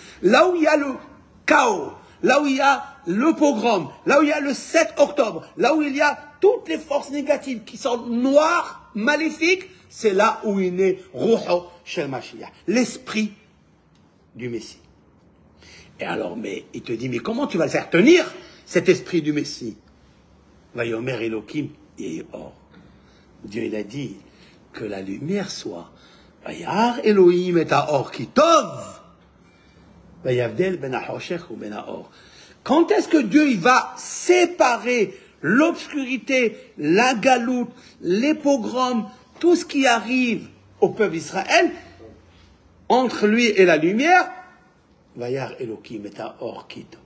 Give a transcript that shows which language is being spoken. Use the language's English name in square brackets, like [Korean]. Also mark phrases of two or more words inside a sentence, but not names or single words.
[French] Là où il y a le chaos, là où il y a le pogrom, là où il y a le 7 octobre, là où il y a toutes les forces négatives qui sont noires, maléfiques, c'est là où il est [Hebrew] רוחו של משיח, [French] l'esprit du Messie. Et alors, mais il te dit, mais comment tu vas le faire tenir, cet esprit du Messie? [Hebrew] ויאמר אלהים יהי אור. [French] Dieu, il a dit que la lumière soit. [Hebrew] וירא אלהים את האור כי טוב. ויבדל בין החושך ובין האור. [French] Quand est-ce que Dieu il va séparer l'obscurité, la galoute, les pogroms, tout ce qui arrive au peuple d'Israël, entre lui et la lumière? [Hebrew] וירא אלהים את אור כי טוב.